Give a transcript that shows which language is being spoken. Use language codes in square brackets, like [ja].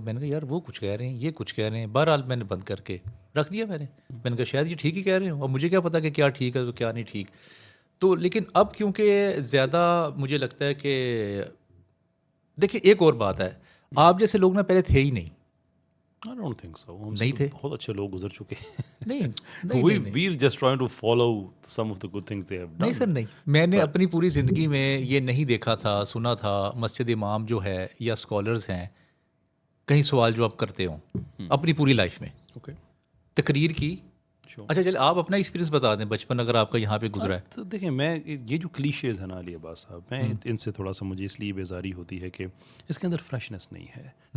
[ur] میں نے کہا یار وہ کچھ کہہ رہے ہیں، یہ کچھ کہہ رہے ہیں. بہرحال میں نے بند کر کے رکھ دیا. میں نے کہا شاید یہ ٹھیک ہی کہہ رہے ہوں، اور مجھے کیا پتا کہ کیا ٹھیک ہے تو کیا نہیں ٹھیک. تو لیکن اب کیونکہ زیادہ مجھے لگتا ہے کہ دیکھیں ایک اور بات ہے، آپ جیسے لوگ نا پہلے تھے ہی نہیں. [en] I don't think so. [ur] نہیں تھے. بہت اچھے لوگ گزر چکے ہیں. نہیں [en] we're just trying to follow some of the good things they have done. [ur] نہیں سر نہیں. میں نے اپنی پوری زندگی میں یہ نہیں دیکھا تھا، سنا تھا مسجد امام جو ہے یا اسکالرز ہیں کہیں سوال جواب کرتے ہوں اپنی پوری لائف میں. تقریر کی اچھا چلے آپ اپنا ایکسپیرینس بتا دیں بچپن اگر آپ کا یہاں پہ گزرا ہے. تو دیکھیں میں یہ جو کلیشیز ہیں نا علی عباس صاحب, میں ان سے تھوڑا سا مجھے اس لیے بیزاری ہوتی ہے کہ اس کے اندر فریشنس نہیں ہے.